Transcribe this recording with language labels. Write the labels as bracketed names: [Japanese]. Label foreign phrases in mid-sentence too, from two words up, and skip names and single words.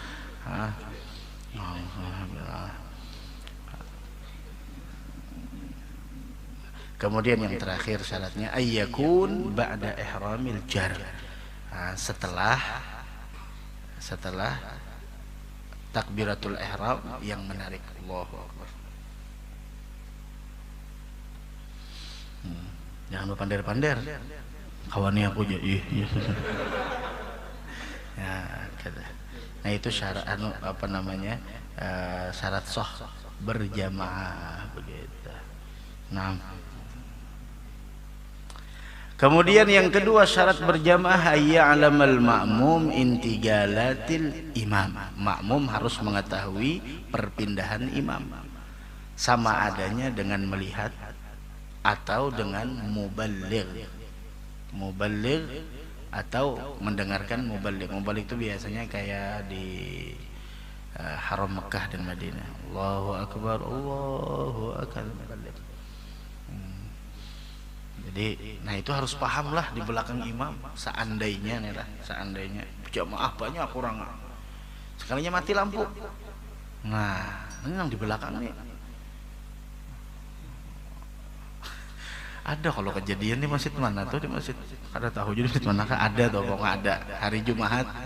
[Indonesian] Kemudian yang terakhir syaratnya [Arabic] ayyakun ba'da ihramil [Indonesian] jar. Setelah takbiratul ihram yang menarik. [Arabic] Allahu Akbar. [Indonesian] Jangan lupa pander-pander. Kawannya aku jadi. Ya, kata. Nah, itu syarat syarat sah berjamaah begitu. Nah, kemudian yang kedua syarat berjamaah [Arabic] ya'lamal ma'mum intigalatil imam. [Indonesian] Makmum harus mengetahui perpindahan imam, sama adanya dengan melihat atau dengan muballigh atau mendengarkan muballigh. Muballigh itu biasanya kayak di Haram Mekah dan Madinah. [Arabic] Allahu Akbar, Allahu Akbar. [Indonesian] Jadi, nah itu harus paham lah di belakang imam. Seandainya jamaah banyak orang, sekalinya mati lampu. Nah, ini yang di belakang nih. Ada kalau kejadian di masjid mana tuh, di masjid kada tahu jadi masjid mana kah ada tuh, kok nggak ada hari Jumat.